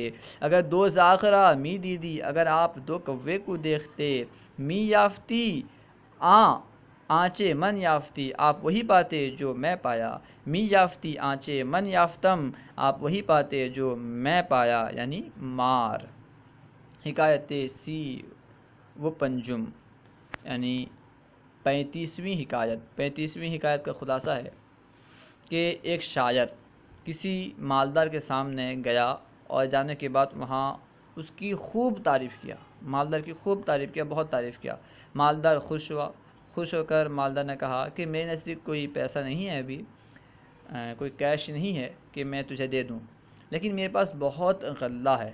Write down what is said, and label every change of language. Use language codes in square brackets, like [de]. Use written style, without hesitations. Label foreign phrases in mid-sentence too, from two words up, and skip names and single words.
[fa] اگر دو زاغ را می دیدی، [ur] اگر آپ دو کوے کو دیکھتے. [fa] می یافتی آنچے من یافتی، [ur] آپ وہی پاتے جو میں پایا. [fa] می یافتی آنچے من یافتم، [ur] آپ وہی پاتے جو میں پایا، یعنی مار. [fa] حکایت سی و پنجم [ur] یعنی 35ویں حکایت کا خلاصہ ہے کہ ایک شاعر کسی مالدار کے سامنے گیا اور جانے کے بعد وہاں اس کی خوب تعریف کیا، مالدار کی خوب تعریف کیا، بہت تعریف کیا۔ مالدار خوش ہوا، خوش ہو کر مالدار نے کہا کہ میرے نزدیک کوئی پیسہ نہیں ہے ابھی، کوئی کیش نہیں ہے کہ میں تجھے دے دوں، لیکن میرے پاس بہت غلہ ہے۔